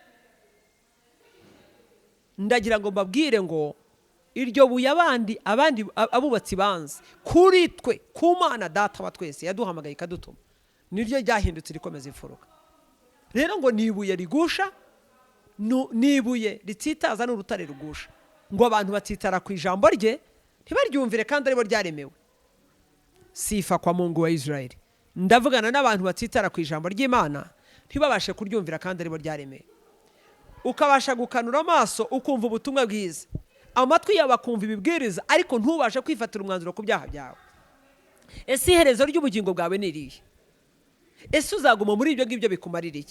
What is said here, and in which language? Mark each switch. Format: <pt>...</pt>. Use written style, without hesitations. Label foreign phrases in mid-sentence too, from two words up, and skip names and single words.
<rw>Ndagira ngo mbabwire ngo iryo buye abandi abubatsi banze kuri twe, ku Mana Data wa twese yaduhamagaye ikadutuma, niryo ryahindutse rikomeza imfuruka. Rero ngo nibuye rigusha, nibuye rititaza n'urutare rugusha. Ngo abantu batitara ku ijambo rye ntibaryumvire kandi aribo ryaremewe.</rw> <sw>Sifa kwa Mungu wa Israeli.</sw> <rw>Ndavugana n'abantu batitara ku ijambo ry'Imana ntibabashe kuryumvira kandi aribo ryaremewe. Ukabasha gukanura amaso ukumva ubutumwa bwiza, amatwi yawe akumva ibibwiriza, ariko ntubashe kwifatira umwanzuro ku byaha byawe. Ese iherezo ry'ubugingo bwawe ni irihe? Ese uzaguma muri ibyo ngibyo bikumarira iki?</rw>